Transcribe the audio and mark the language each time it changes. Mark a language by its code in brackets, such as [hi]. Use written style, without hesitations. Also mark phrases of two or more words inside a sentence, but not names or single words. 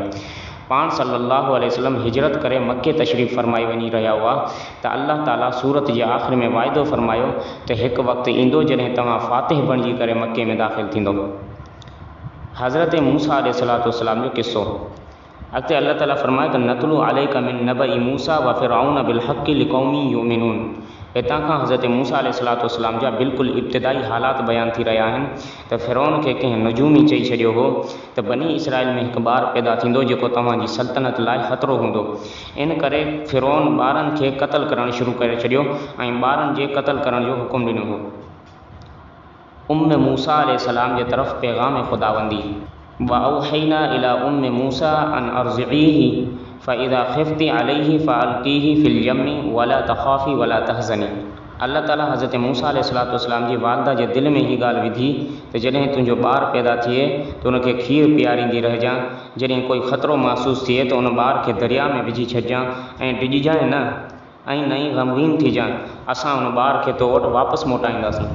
[sd] पाण [ar] صلى الله عليه وسلم [sd] हिजरत करे मके तशरीफ़ फरमाई वञी रहिया हुआ त अल्लाह ताला सूरत जे आख़िर में वाइदो फरमायो त हिकु वक़्तु ईंदो जॾहिं तव्हां फ़ातिह बणिजी करे मके में दाख़िल थींदो। हज़रत मूसा अलैहिस्सलाम जो किस्सो। अॻिते अल्लाह ताला फरमाए त [ar] نتلو عليك من نبإ موسى وفرعون بالحق لقوم يؤمنون. [sd] हितां खां हज़रत मूसा अलैहिस्सलाम जा बिल्कुलु इब्तिदाई हालात बयानु थी रहिया आहिनि त फ़िरऔन खे कंहिं नजूमी चई छॾियो हो त बनी इसराइल में हिकु ॿारु पैदा थींदो जेको तव्हांजी सल्तनत लाइ ख़तरो हूंदो। इन करे फ़िरऔन ॿारनि खे क़तल करणु शुरू करे छॾियो ऐं ॿारनि जे क़तल करण जो हुकुम ॾिनो हो। उम्म मूसा अलैहिस्सलाम जे तरफ़ पैगाम ख़ुदावंदी [ar] وأوحينا إلى أم موسى أن أرضعيه فإذا خفت عليه فألقيه في اليم ولا تخافي ولا تحزني. [sd] अल्लाह ताला हज़रत मूसा अलैहिस्सलाम जी वालदा जे दिलि में हीअ ॻाल्हि विधी त जॾहिं तुंहिंजो ॿारु पैदा थिए त उनखे खीरु पीआरींदी रहिजां, जॾहिं कोई ख़तरो महसूसु थिए त उन ॿार खे दरिया में विझी छॾिजां ऐं डिॼजांइ न ऐं न ई ग़मगीन थीजांइ, असां उन ॿार खे तो वटि वापसि मोटाईंदासीं।